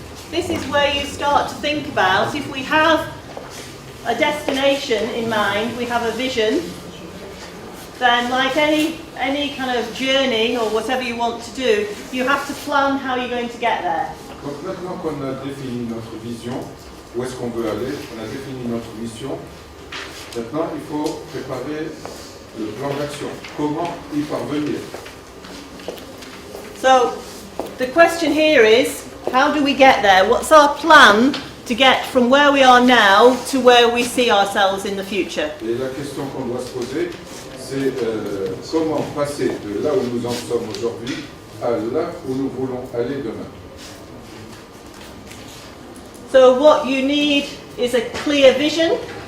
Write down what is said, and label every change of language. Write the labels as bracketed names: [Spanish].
[English] This is where you start to think about, if we have a destination in mind, we have a vision, then like any kind of journey or whatever you want to do, you have to plan how you're going to get there. [French] Donc maintenant qu'on a défini notre vision, où est-ce qu'on veut aller, on a défini notre mission, maintenant il faut préparer le plan d'action. Comment y parvenir? [English] So the question here is, how do we get there? What's our plan to get from where we are now to where we see ourselves in the future? [French] Et la question qu'on doit se poser, c'est comment passer de là où nous en sommes aujourd'hui à là où nous voulons aller demain. [English] So what you need is a clear vision.